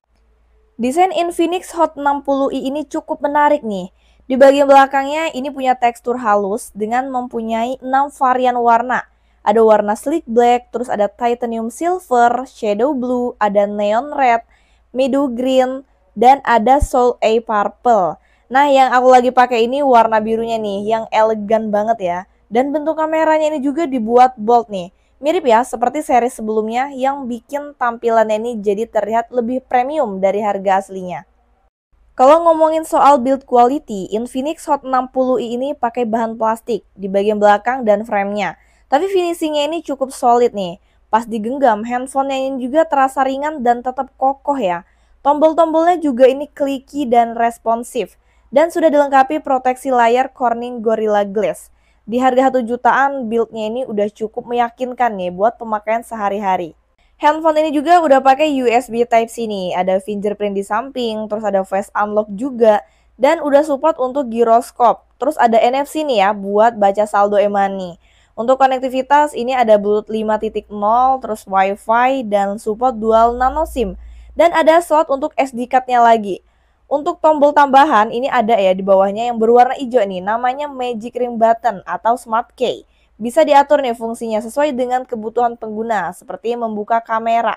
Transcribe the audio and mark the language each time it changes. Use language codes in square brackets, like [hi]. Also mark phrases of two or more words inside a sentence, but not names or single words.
[id] Desain Infinix Hot 60i ini cukup menarik nih. Di bagian belakangnya ini punya tekstur halus dengan mempunyai 6 varian warna. Ada warna [en] sleek black, [id] terus ada [en] titanium silver, shadow blue, [id] ada [en] neon red, meadow green, [id] dan ada [en] soul A purple. [id] Nah, yang aku lagi pakai ini warna birunya nih, yang elegan banget ya. Dan bentuk kameranya ini juga dibuat bold nih. Mirip ya seperti seri sebelumnya yang bikin tampilannya ini jadi terlihat lebih premium dari harga aslinya. Kalau ngomongin soal [en] build quality, [id] Infinix Hot 60i ini pakai bahan plastik di bagian belakang dan framenya. Tapi finishingnya ini cukup solid nih. Pas digenggam, handphonenya ini juga terasa ringan dan tetap kokoh ya. Tombol-tombolnya juga ini clicky dan responsif. Dan sudah dilengkapi proteksi layar [en] Corning Gorilla Glass. [id] Di harga 1 jutaan, build-nya ini udah cukup meyakinkan nih buat pemakaian sehari-hari. Handphone ini juga udah pakai [en] USB Type-C [id] nih. Ada fingerprint di samping, terus ada face unlock juga. Dan udah support untuk gyroscope. Terus ada NFC nih ya buat baca saldo [en] e-money. [id] Untuk konektivitas ini ada [en] Bluetooth 5.0, [id] terus Wi-Fi, dan support [en] dual nano SIM. [id] Dan ada slot untuk [en] SD card-nya [id] lagi. Untuk tombol tambahan ini ada ya di bawahnya yang berwarna hijau nih, namanya [en] Magic Ring Button [id] atau [en] Smart Key. [id] Bisa diatur nih fungsinya sesuai dengan kebutuhan pengguna, seperti membuka kamera.